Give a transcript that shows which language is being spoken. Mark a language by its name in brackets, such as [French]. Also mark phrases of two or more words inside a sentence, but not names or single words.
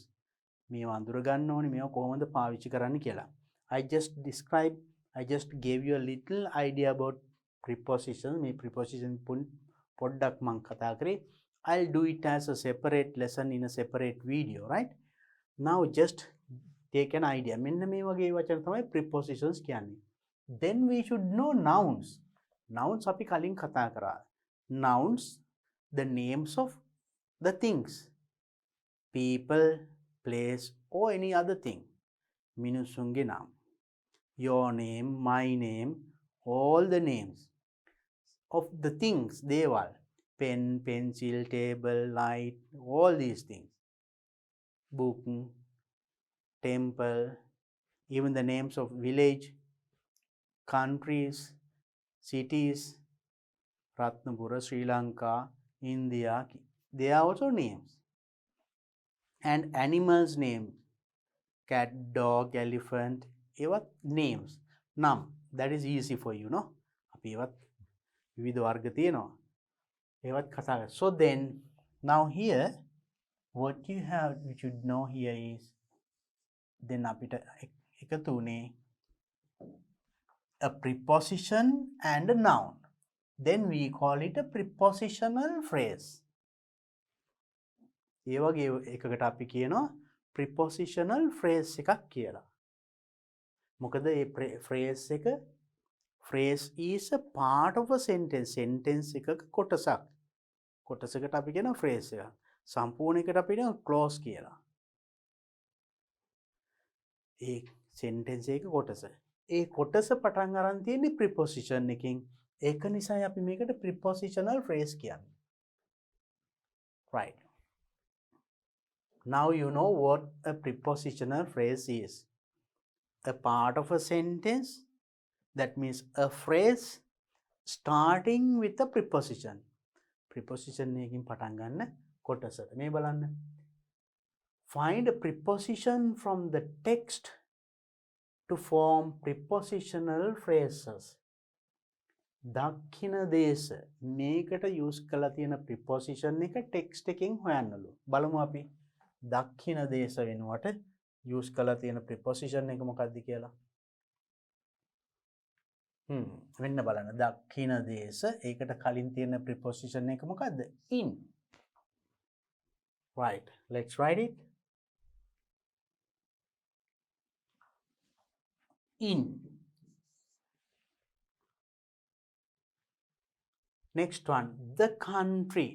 [Sinhala] මේවා අඳුර ගන්න ඕනේ මේවා කොහොමද පාවිච්චි කරන්න කියලා. [English] I just gave you a little idea about prepositions. [Sinhala] මේ preposition පොඩ්ඩක් මම කතා කරේ. [English] I'll do it as a separate lesson in a separate video, right? Now just take an idea. [Sinhala] මෙන්න මේ වගේ වචන තමයි prepositions කියන්නේ. [English] Then we should know nouns. [Sinhala] Nouns අපි කලින් කතා කරා. [English] Nouns, the names of the things. People, place or any other thing. [Sinhala] මිනිසුන්ගේ නම්. [English] Your name, my name, all the names of the things, දේවල්. Pen, pencil, table, light, all these things. Book, temple, even the names of village, countries, cities, Ratnapura, Sri Lanka, India, they are also names. And animals' names, cat, dog, elephant, ඒවත් names. Nam, that is easy for you, no? [Sinhala] අපි ඒවත් විවිධ වර්ග තියෙනවා. ඒවත් කතා කරා. [English] So then, now here, what you should know here is, then [Sinhala] අපිට එකතු උනේ [English] a preposition and a noun. Then we call it a prepositional phrase. [Sinhala] ඒ වගේ එකකට අපි කියනවා [English] prepositional phrase [Sinhala] එකක් කියලා. මොකද මේ phrase එක [English] phrase is a part of a sentence. [Sinhala] sentence එකක කොටසක්. කොටසකට අපි කියනවා phrase එක. සම්පූර්ණ එකට අපි කියනවා clause කියලා. ඒ sentence එක කොටස. ඒ කොටස පටන් අරන් තියෙන්නේ preposition එකකින්. ඒක නිසායි අපි මේකට [English] prepositional phrase [Sinhala] කියන්නේ. [English] Right. Now you know what a prepositional phrase is. A part of a sentence, that means a phrase starting with a preposition. [Sinhala] Preposition එකකින් පටන් ගන්න කොටස. මේ බලන්න. [English] Find a preposition from the text to form prepositional phrases. [Sinhala] දක්ඛින දේශ මේකට use කරලා තියෙන preposition එක text එකෙන් හොයන්නලු. බලමු අපි දක්ඛින දේශ වෙනුවට use කරලා තියෙන preposition එක මොකක්ද කියලා. මෙන්න බලන්න දක්ඛින දේශ ඒකට කලින් තියෙන preposition එක මොකක්ද? [English] In. Right. Let's write it. In. Next one, the country.